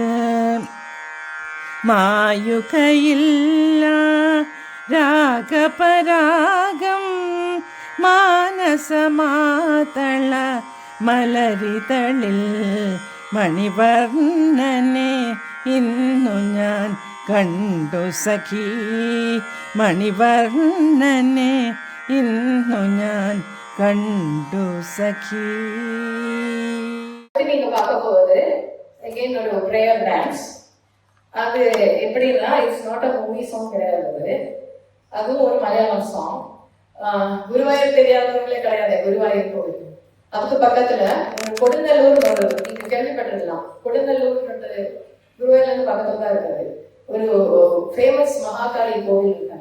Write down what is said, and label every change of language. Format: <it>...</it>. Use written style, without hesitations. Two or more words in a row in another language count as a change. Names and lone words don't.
<ml>മായുകയില്ല രാഗപരാഗം മാനസമാതള മലരിതളിൽ, മണിവർണ്ണനെ ഇന്നു ഞാൻ കണ്ടു സഖി. മണിവർണ്ണനെ ഇന്നു ഞാൻ കണ്ടു സഖി.</ml> <ta>நீங்க பார்க்க போவது again ஒரு</ta> <en>prayer dance.</en> <ta>அது எப்படின்னா</ta> <en>it's not a movie song</en> <ta>கிடையாது, அதுவும் ஒரு மலையாளம் சாங். குருவாயூர் தெரியாதவங்களே கிடையாது, குருவாயூர் கோவில். அதுக்கு பக்கத்துல கொடுங்கல்லூர் ஒரு, நீங்க கேள்விப்பட்டிருக்கலாம், கொடுங்கல்லூர் குருவாயூர்ல இருந்து பக்கத்துல தான் இருக்காது, ஒரு ஃபேமஸ் மகாகாளி கோவில் இருக்காங்க.</ta>